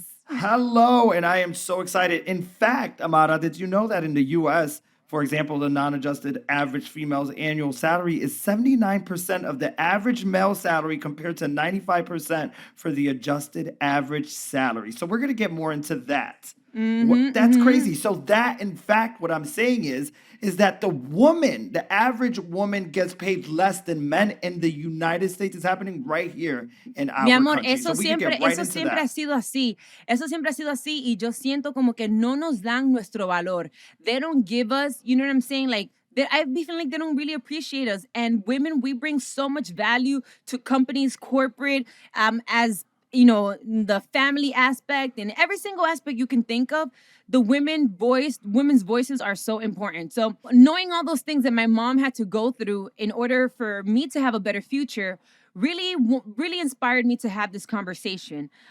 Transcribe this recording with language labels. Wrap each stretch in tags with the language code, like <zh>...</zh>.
<en>Hello, and I am so excited. In fact, Amara, did you know that in the U.S., for example, the non-adjusted average female's annual salary is 79% of the average male salary compared to 95% for the adjusted average salary. So we're going to get more into that. That's crazy. So that, in fact, what I'm saying is that the average woman gets paid less than men in the United States. It's happening right here in our</en> <es>Mi amor,</es> <en>country.</en> <es>eso siempre ha sido así. Eso siempre ha sido así. Y yo siento como que no nos dan nuestro valor.</es> <en>They don't give us, you know what I'm saying? Like, I feel like they don't really appreciate us. And women, we bring so much value to companies, corporate, as the family aspect and every single aspect you can think of. The women's voices are so important. So knowing all those things that my mom had to go through in order for me to have a better future really inspired me to have this conversation.</en>